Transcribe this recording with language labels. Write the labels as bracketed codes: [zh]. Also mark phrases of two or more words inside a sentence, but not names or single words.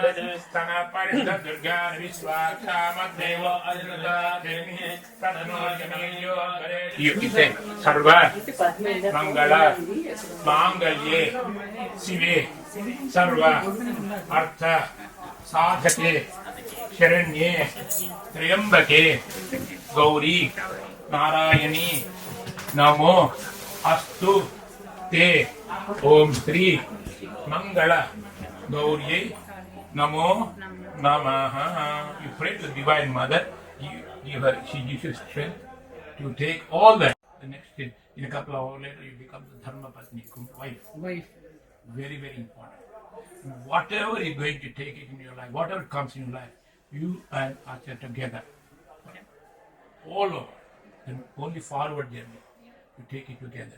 [sa] స్తన పరిష దుర్గా విశ్వాక్షామద్దేవ అజృతాదేవి తదనోర్గమేయో గరే. సర్వ మంగళ మాంగళ్యే శివే సర్వ అర్థ సాధకే శరణ్యే త్ర్యంబకే गौरि नारायणि नमो अस्तु ते ओम् श्री मङ्गल गौरि नमो नमः. [en] You pray to the Divine Mother. She gives you strength to take all that. The next thing, in a couple of hours later, you become the [sa] Dharma Patni, [en] wife. Very, very important. Whatever is going to take it in your life, whatever comes in your life, you and Acharya together, all over, and only forward journey, you take it together.